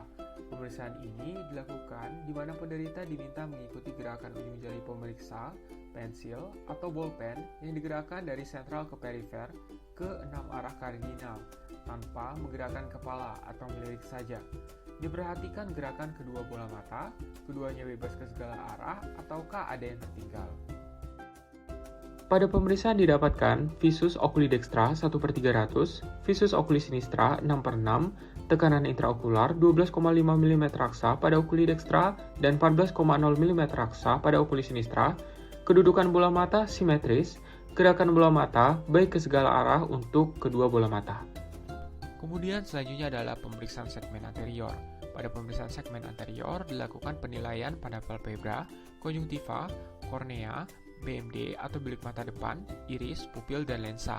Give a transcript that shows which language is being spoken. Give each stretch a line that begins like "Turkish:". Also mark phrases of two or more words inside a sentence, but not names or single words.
Indonesian: Pemeriksaan ini dilakukan di mana penderita diminta mengikuti gerakan ujung jari pemeriksa, pensil, atau bolpen yang digerakkan dari sentral ke perifer ke 6 arah kardinal, tanpa menggerakkan kepala atau melirik saja. Diperhatikan gerakan kedua bola mata, keduanya bebas ke segala arah, ataukah ada yang tertinggal. Pada pemeriksaan didapatkan
Latin: visus oculi dextra
Indonesian: 1/300,
Latin: visus oculi sinistra
Indonesian: 6/6, tekanan intraokular 12,5 mm raksa pada
Latin: oculi dextra
Indonesian: dan 14,0 mm raksa pada
Latin: oculi sinistra,
Indonesian: kedudukan bola mata simetris, gerakan bola mata baik ke segala arah untuk kedua bola mata. Kemudian selanjutnya adalah pemeriksaan segmen anterior. Pada pemeriksaan segmen anterior dilakukan penilaian pada palpebra, konjungtiva, kornea, BMD atau bilik mata depan, iris, pupil, dan lensa.